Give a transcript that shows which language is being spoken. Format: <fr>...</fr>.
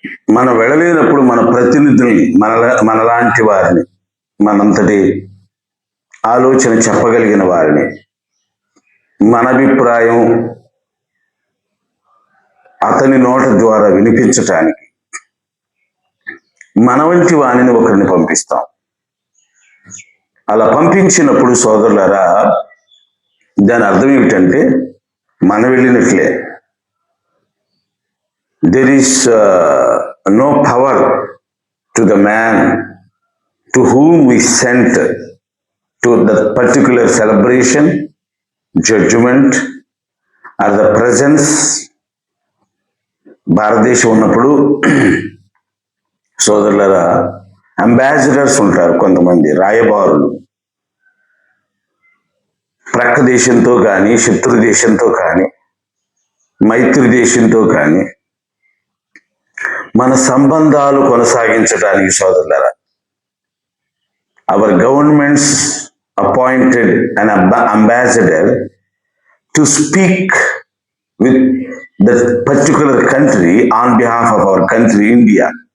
<te>మనం వెళ్ళలేనప్పుడు మన ప్రతినిధుల్ని, మనలాంటి వారిని, మనంతటి ఆలోచన చెప్పగలిగిన వారిని, మన అభిప్రాయం అతని నోట ద్వారా వినిపించటానికి మన వంటి వాణిని ఒకరిని పంపిస్తాం. అలా పంపించినప్పుడు సోదరులారా, దాని అర్థం ఏమిటంటే మనం వెళ్ళినట్లే.</te> <en>There is no power to the man to whom we sent to the particular celebration, judgment, or the presence.</en> <te>భారతదేశం ఉన్నప్పుడు సోదరులారా, అంబాసిడర్స్ ఉంటారు, కొంతమంది రాయబారులు. ప్రక్క దేశంతో కానీ, శత్రు దేశంతో కానీ, మైత్రి దేశంతో కానీ మన సంబంధాలు కొనసాగించడానికి సోదరులారా,</te> <en>Our governments appointed an ambassador to speak with that particular country on behalf of our country, India.</en>